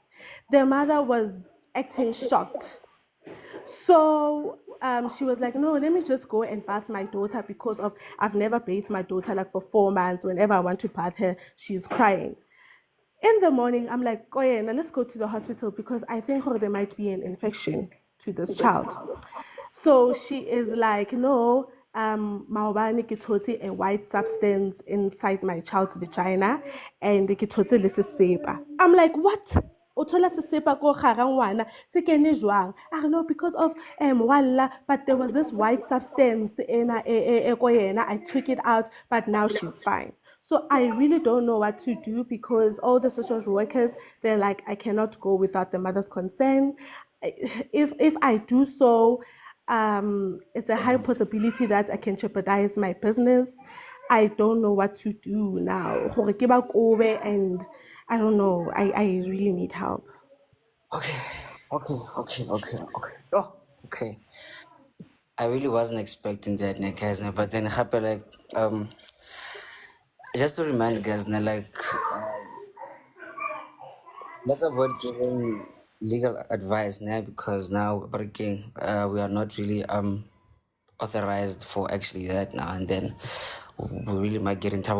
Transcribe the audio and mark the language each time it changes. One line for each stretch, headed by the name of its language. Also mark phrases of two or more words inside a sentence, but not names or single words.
English: The mother was acting shocked. So she was like, no, let me just go and bath my daughter because of I've never bathed my daughter like for 4 months. Whenever I want to bath her, she's crying. In the morning, I'm like, oh yeah, now let's go to the hospital because I think there might be an infection to this child. So she is like, no,
Southern Sotho: maobane ke thotse
English: a white substance inside my child's vagina and
Southern Sotho: ke thotse le sesepa.
English: I'm like, what?
Southern Sotho: O thola sesepa ko gare ngwana se kene jwang?
English: I don't know because of walla, but there was this white substance in
Southern Sotho: ko yena.
English: I took it out, but now she's fine. So I really don't know what to do because all the social workers, they're like, I cannot go without the mother's consent. If I do so, it's a high possibility that I can jeopardize my business. I don't know what to do now.
Southern Sotho: Gore ke ba kobe,
English: and I don't know. I really need help. Okay, okay. Oh, okay. I really wasn't expecting that, guys. But then, happy like just to remind you guys, like let's avoid giving legal advice now because now, but again, we are not really authorized for actually that now, and then we really might get in trouble.